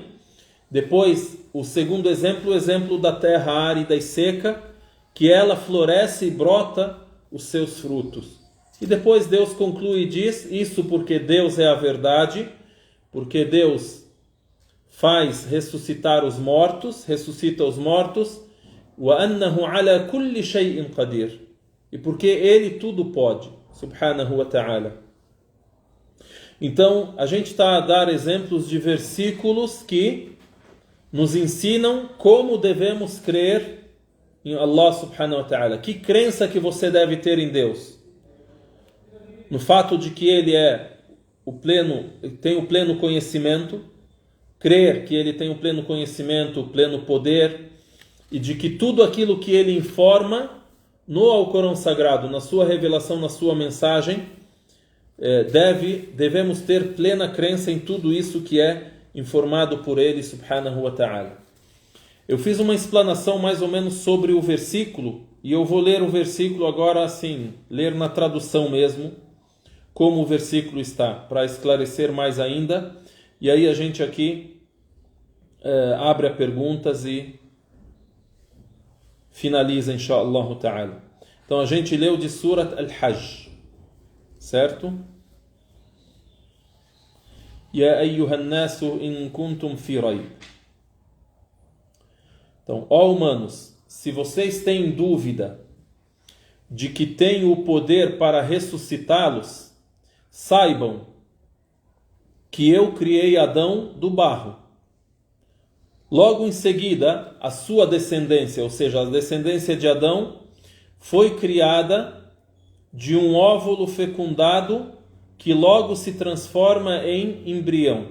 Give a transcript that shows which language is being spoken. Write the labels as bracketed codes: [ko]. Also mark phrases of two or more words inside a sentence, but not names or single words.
[pt] Depois, o segundo exemplo, o exemplo da terra árida e seca, que ela floresce e brota os seus frutos. E depois Deus conclui e diz, isso porque Deus é a verdade, porque Deus faz ressuscitar os mortos, ressuscita os mortos, [ar] وَأَنَّهُ عَلَى كُلِّ شَيْءٍ قَدِيرٍ, [pt] e porque Ele tudo pode, [ar] سبحانه وتعالى. [pt] Então, a gente está a dar exemplos de versículos que nos ensinam como devemos crer em [ar] الله سبحانه وتعالى. [pt] Que crença que você deve ter em Deus? No fato de que Ele tem o pleno conhecimento, crer que Ele tem o pleno conhecimento, o pleno poder, e de que tudo aquilo que Ele informa no Alcorão Sagrado, na sua revelação, na sua mensagem, devemos ter plena crença em tudo isso que é informado por Ele, [ar] سبحانه وتعالى. [pt] Eu fiz uma explanação mais ou menos sobre o versículo, e eu vou ler o versículo agora assim, ler na tradução mesmo, como o versículo está, para esclarecer mais ainda, e aí a gente aqui abre a perguntas e finaliza, [ar] إن شاء الله تعالى. [pt] Então a gente leu de Surat Al-Hajj, certo? [ar] يا أيها الناس إن كنتم في ريب. [pt] Então, ó humanos, se vocês têm dúvida de que tenho o poder para ressuscitá-los, saibam que eu criei Adão do barro. Logo em seguida, a sua descendência, ou seja, a descendência de Adão, foi criada de um óvulo fecundado que logo se transforma em embrião.